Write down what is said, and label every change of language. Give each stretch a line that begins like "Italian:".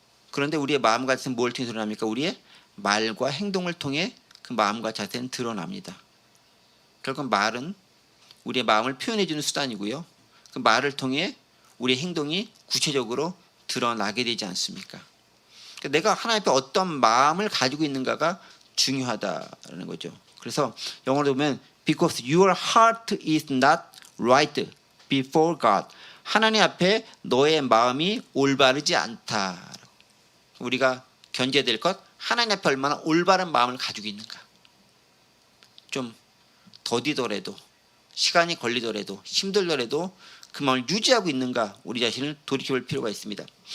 Korean: 그런데 우리의 마음과 자세는 뭘 통해 드러납니까? 우리의 말과 행동을 통해 그 마음과 자세는 드러납니다. 결국 말은 우리의 마음을 표현해 주는 수단이고요. 그 말을 통해 우리의 행동이 구체적으로 드러나게 되지 않습니까? 그러니까 내가 하나님 앞에 어떤 마음을 가지고 있는가가 중요하다라는 거죠. 그래서 영어로 보면
English: because your heart is not right before God.
Korean: 하나님 앞에 너의 마음이 올바르지 않다. 우리가 견제될 것, 하나님 앞에 얼마나 올바른 마음을 가지고 있는가. 좀 더디더라도, 시간이 걸리더라도, 힘들더라도 그 마음을 유지하고 있는가, 우리 자신을 돌이켜볼 필요가 있습니다.